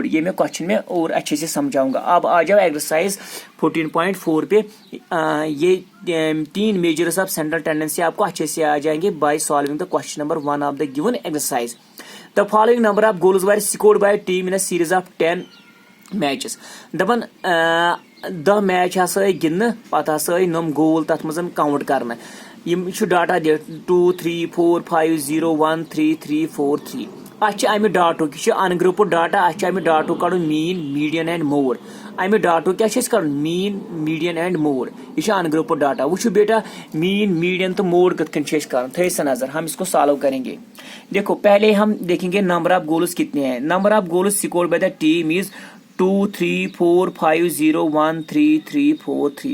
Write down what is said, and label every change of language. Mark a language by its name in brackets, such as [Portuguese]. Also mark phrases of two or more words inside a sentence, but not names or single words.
[Hindi] ये मैं क्वेश्चन में और अच्छे से समझाऊंगा। अब आ जाओ एक्सरसाइज 14.4 पे। ये 3 [English] measures of central tendency [Hindi] आपको अच्छे से आ जाएंगे [English] by solving the question number 1 of the given exercise. The following number of goals were scored by a team in a series of 10 matches. [Kashmiri] दपन 10 मैच गिंदन पे नम गोल तथ मज काउंट करना। यम डाटा दे 2 3 4 5 0 1 3 3 4 3। अमि डाटो यह अनग्रुप्ड डाटा अमि डाटो कड़ [English] mean median and mode. [Kashmiri] अमि डाटो क्या कड़ [English] mean median and mode, [Kashmiri] यह अनग्रुप्ड डाटा। वो बेटा [English] mean median [Kashmiri] तो मोड कथ कर थे नजर, [Hindi] हम इसको सॉल्व करेंगे। देखो पहले हम देखेंगे [English] number of goals [Hindi] कितने हैं। [English] Number of goals scored by the team is 2 3 4 5 0 1 3 3 4 3.